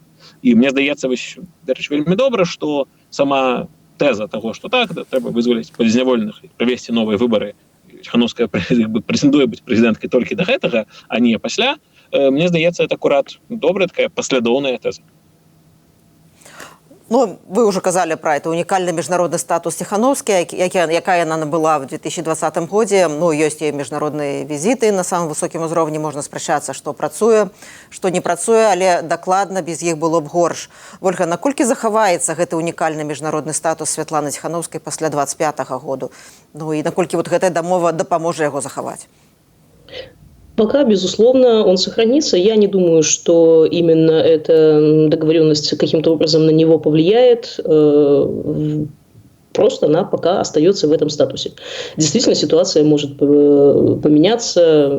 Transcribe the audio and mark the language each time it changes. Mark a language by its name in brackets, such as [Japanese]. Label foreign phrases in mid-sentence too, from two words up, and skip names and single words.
[Belarusian] І мне здаецца, вось дарэчы, вельмі добра, што сама тэза таго, што так, трэба вызваліць палізняволеных і правесці новыя выбары. Тихановская прэтэндуе быць прэзідэнткай толькі да гэтага, а не пасля. Мне здаецца, это акурат добрая такая паслядоўная тэза. Ну, [Russian] вы уже казали про это уникальный международный статус Тихановской, якая она была в 2020 году. Ну, есть и международные визиты на самом высоком уровне, можно спрашиваться, что працуе, что не працуе, але докладно без их было б горш. Ольга, [Belarusian] наколькі захаваецца гэты [Russian] уникальный международный статус Святланы Тихановской после 25 года? [Belarusian] Ну, и наколькі вот гэтая дамова дапаможа его захаваць? [Russian] Пока, безусловно, он сохранится. Я не думаю, что именно эта договоренность каким-то образом на него повлияет. Просто она пока остается в этом статусе. Действительно, ситуация может поменяться.